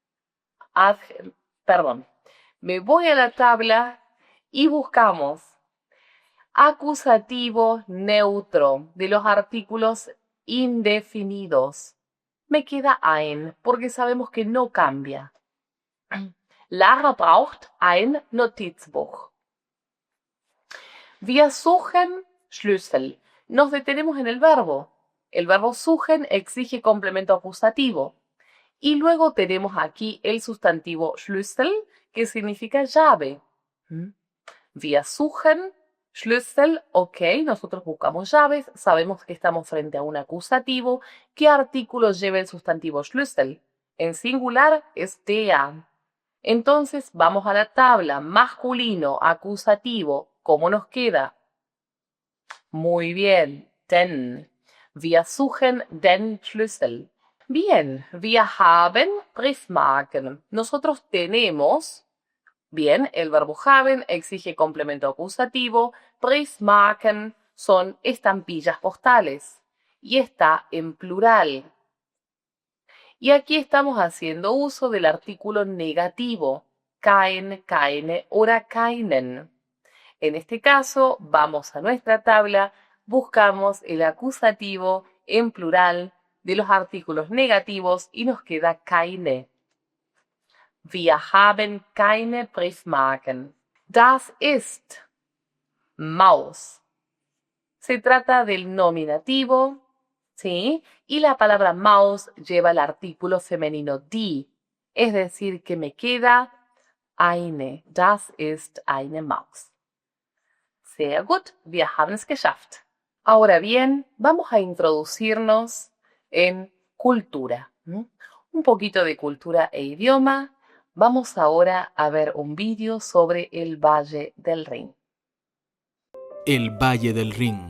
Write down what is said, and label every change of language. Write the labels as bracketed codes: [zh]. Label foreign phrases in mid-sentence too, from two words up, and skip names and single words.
[es] Me voy a la tabla y buscamos acusativo neutro de los artículos indefinidos. Me queda ein, porque sabemos que no cambia. [de] Lara braucht ein Notizbuch. Wir suchen Schlüssel. [es] Nos detenemos en el verbo. El verbo suchen exige complemento acusativo. Y luego tenemos aquí el sustantivo Schlüssel, que significa llave. [de] Wir suchen Schlüssel, [es] ok, nosotros buscamos llaves, sabemos que estamos frente a un acusativo. ¿Qué artículo lleva el sustantivo Schlüssel? En singular es der. Entonces vamos a la tabla masculino acusativo. ¿Cómo nos queda? Muy bien, den. [de] Wir suchen den Schlüssel. Bien, wir haben Briefmarken. [es] Nosotros tenemos, bien, el verbo haben exige complemento acusativo. Briefmarken son estampillas postales y está en plural. Y aquí estamos haciendo uso del artículo negativo, [de] kein, keine oder keinen. [es] En este caso, vamos a nuestra tabla, buscamos el acusativo en plural de los artículos negativos y nos queda keine. [de] Wir haben keine Briefmarken. Das ist Maus. [es] Se trata del nominativo, ¿sí? Y la palabra Maus lleva el artículo femenino die, es decir, que me queda eine. [de] Das ist eine Maus. Sehr gut, wir haben es geschafft. [es] Ahora bien, vamos a introducirnos en cultura. Un poquito de cultura e idioma. Vamos ahora a ver un vídeo sobre el Valle del Rin. El Valle del Rin.